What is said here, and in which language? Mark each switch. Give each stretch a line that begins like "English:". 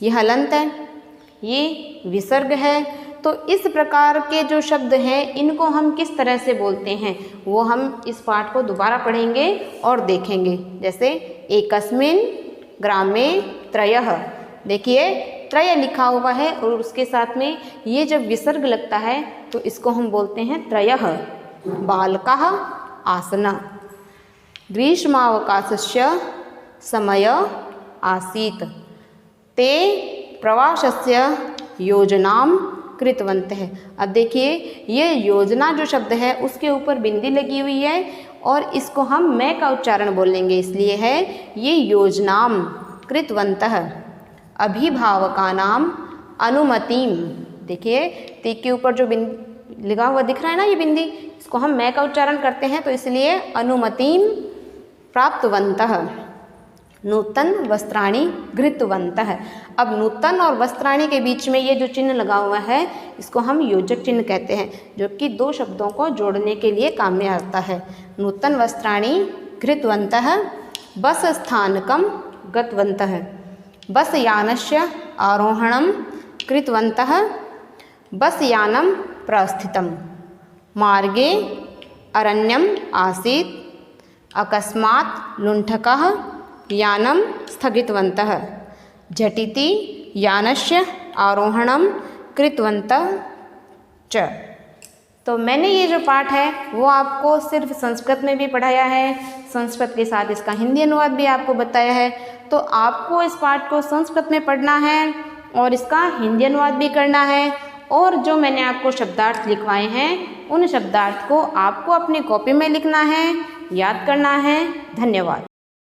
Hindi: ये हलंत है, ये विसर्ग है। तो इस प्रकार के जो शब्द हैं इनको हम किस तरह से बोलते हैं वो हम इस पाठ को दोबारा पढ़ेंगे और देखेंगे। जैसे
Sanskrit: एकस्मिन ग्रामे त्रयः,
Hindi: देखिए त्रय लिखा हुआ है और उसके साथ में ये जब विसर्ग लगता है तो इसको हम बोलते हैं त्रयः।
Sanskrit: बालकः आसना, ग्रीष्मावकाशस्य समय आसीत्, ते प्रवासस्य योजनां कृतवन्तः।
Hindi: अब देखिए ये योजना जो शब्द है उसके ऊपर बिंदी लगी हुई है और इसको हम मैं का उच्चारण बोलेंगे, इसलिए है ये
Sanskrit: योजनां कृतवन्तः। अभिभावकानाम अनुमतिम,
Hindi: देखिए ते के ऊपर जो बिंदी लगा हुआ दिख रहा है ना ये बिंदी, इसको हम मैं का उच्चारण करते हैं तो इसलिए
Sanskrit: अनुमतिम प्राप्तवन्तः। नूतन वस्त्राणि घृतवन्तः।
Hindi: अब नूतन और वस्त्राणि के बीच में ये जो चिन्ह लगा हुआ है इसको हम योजक चिन्ह कहते हैं, जो कि दो शब्दों को जोड़ने के लिए काम में आता है।
Sanskrit: नूतन वस्त्राणि घृतवन्तः बस स्थानकं गतवन्तः, बस यानस्य आरोहणं कृतवन्तः, बस यानं प्रस्थितं, मार्गे अरण्यम् आसीत्, अकस्मात् लुण्ठकः यानं स्थगितवन्तः, झटिति यानस्य आरोहणं कृतवन्तः च।
Hindi: तो मैंने ये जो पाठ है वो आपको सिर्फ संस्कृत में भी पढ़ाया है, संस्कृत के साथ इसका हिंदी अनुवाद भी आपको बताया है। तो आपको इस पाठ को संस्कृत में पढ़ना है और इसका हिंदी अनुवाद भी करना है और जो मैंने आपको शब्दार्थ लिखवाए हैं उन शब्दार्थ को आपको अपनी कॉपी में लिखना है, याद करना है। धन्यवाद।